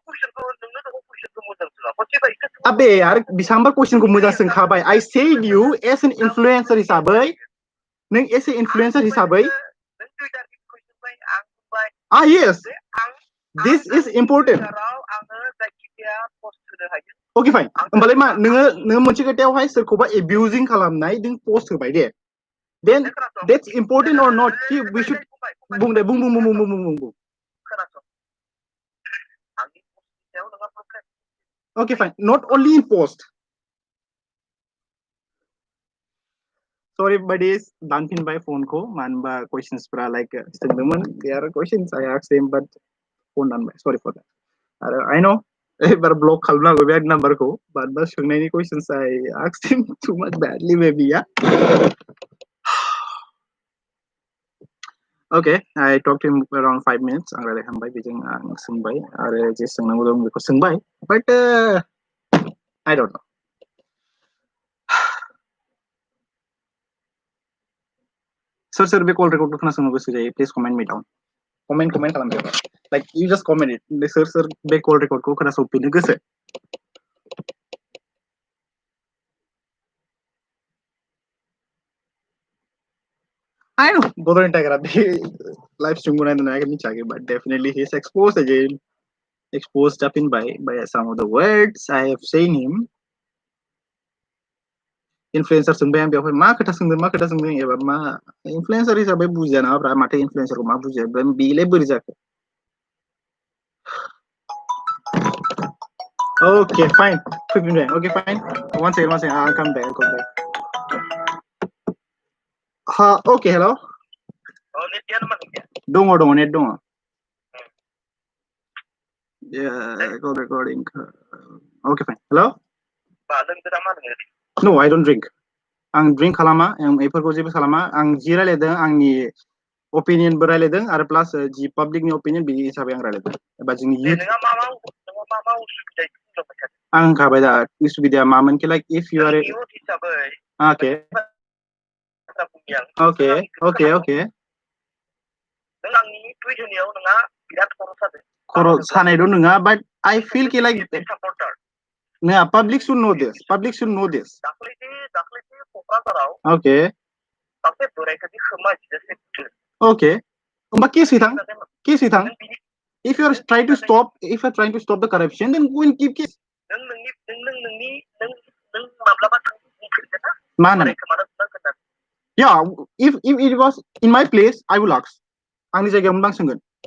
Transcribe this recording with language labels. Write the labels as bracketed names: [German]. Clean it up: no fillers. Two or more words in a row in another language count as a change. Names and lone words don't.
[Bodo] अबे यार बेसेबांबा कुइसनखौ मोजां सोंखाबाय [English] I said you as an influencer [Bodo] हिसाबै नों [English] as an influencer हिसाबै yes this is important okay fine [Bodo] होमबालाय मा नोङो मोनसे खोथायावहाय सोरखौबा [English] abusing [Bodo] खालामनाय नों [English] post [Bodo] होबाय दे [English] then that's important or not we should [Bodo] बुं दे बुं [English] okay fine not only in post sorry buddies [Bodo] दानफिनबाय फोनखौ मानो होनबा क्वेश्चन्सफोरा लाइक सोंदोंमोन [English] there are questions I asked him but [Bodo] फोन दानबाय [English] sorry for that आरो I know [Bodo] एबार ब्लक खालामनांगौ बे नाम्बारखौ [English] but सोंनायनि questions I asked him too much badly maybe yeah okay I talked to him around 5 minutes [Bodo] आं रायलायखांबाय बेजों आं सोंबाय आरो जे सोंनांगौ दं बेखौ सोंबाय [English] but I don't know [Bodo] सोर बे कल रेकर्डखौ खोनासंनो गोसो जायो [English] please comment me down [Bodo] कमेन्ट खालामदो [English] like you just comment it [Bodo] सोर बे कल रेकर्डखौ खोनासंफिननो गोसो [English] I know Bodoland Tiger live stream I can but definitely he's exposed again exposed up in by some of the words I have seen him [Bodo] influencer सोंबाय आं बेवहाय मा खोथा सोंदों एबा मा influencer हिसाबै बुजिया नामाब्रा माथो influencerखौ मा बुजिया बेलाय बोरै जाखो [English] okay fine okay fine one second I'll come back okay hello dong net dong yeah call recording okay fine hello no I don't drink [Bodo] आं drink खालामा आं बेफोरखौ जेबो खालामा आं जि रायलायदों आंनि opinion बो रायलायदों आरो प्लास जि public नि opinion बिनि हिसाबै आं रायलायदों एबा जोंनि youth आं होनखाबाय दा उसुबिदाया मामोन कि [English] like if you are okay [Bodo] खर' सानायल' नङा [English] but I feel [Bodo] कि [English] like no public should know this okay [Bodo] होमबा केस हैथां [English] if you are trying to stop the corruption then go and keep case yeah if it was in my place I will ask [Bodo] आंनि जायगायाव मोनबा आं सोंगोन